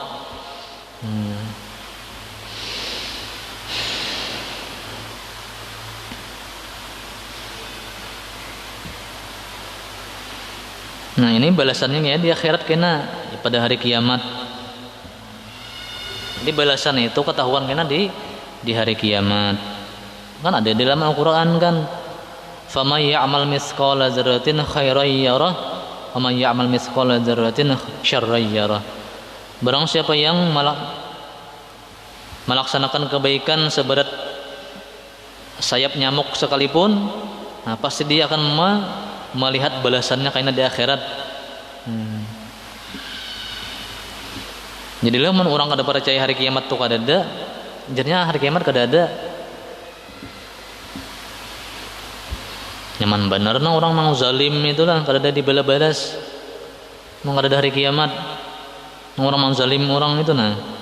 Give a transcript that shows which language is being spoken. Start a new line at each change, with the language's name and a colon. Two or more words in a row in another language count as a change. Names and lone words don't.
Indonesian: Nah ini balasannya ya di akhirat kena pada hari kiamat. Jadi balasan itu ketahuan kena di hari kiamat. Kan ada di dalam Al-Qur'an kan.
Arabic: فمن يعمل مثقال ذرة خيرا يره ومن يعمل مثقال ذرة شرا يره.
Indonesian: Barang siapa yang melaksanakan kebaikan seberat sayap nyamuk sekalipun, nah pasti dia akan melihat balasannya karena di akhirat.
Banjar: Jadi lamun orang kada percaya hari kiamat tuh kada ada, jadinya hari kiamat kada ada. Nyaman bener nah orang mau zalim itulah kada ada dibalas-balas. Mau kada ada hari kiamat. Orang mau zalim orang itu nah.